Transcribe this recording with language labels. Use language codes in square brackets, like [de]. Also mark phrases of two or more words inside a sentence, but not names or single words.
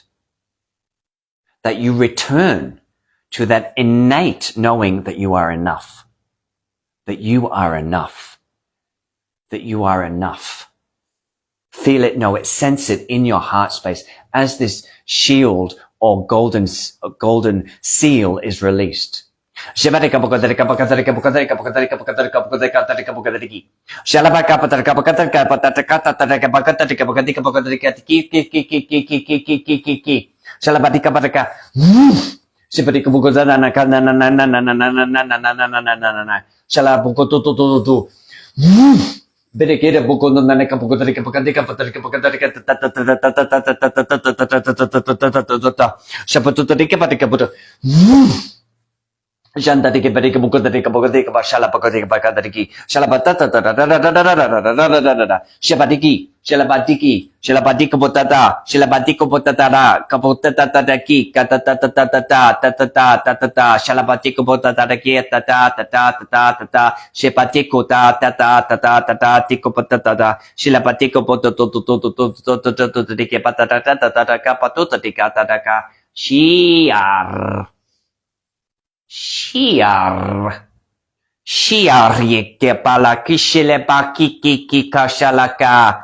[en] That you return to that innate knowing that you are enough. That you are enough. That you are enough. Feel it, know it, sense it in your heart space as this shield or golden seal is released. Shabarika Bokadarika Bokadarika Bokadarika Bokadarika Bokadarika Bokadarika Bokadariki. Shalabaka Patarka Bokatarka Patataka Taraka Bakatarika Bokatika Bokadarika Ki. Shalabadika Bataka. Shibarika Bokodana Kanana. Shalabukoto. Bedekeda Bokondanaka Bokadarika Bokatika Patarika Bokadarika Shapatutarika Patika. Janta dike berike buku dari ke bashala pakai bakadiki shalabata shalabati kebotata kabotata daki kata shalabati kebotata daki shepati kota tiko patata shilabati kebotata dike patata kapatuta dika shiar Shiar yekte pala kishile pa kiki kashalaka.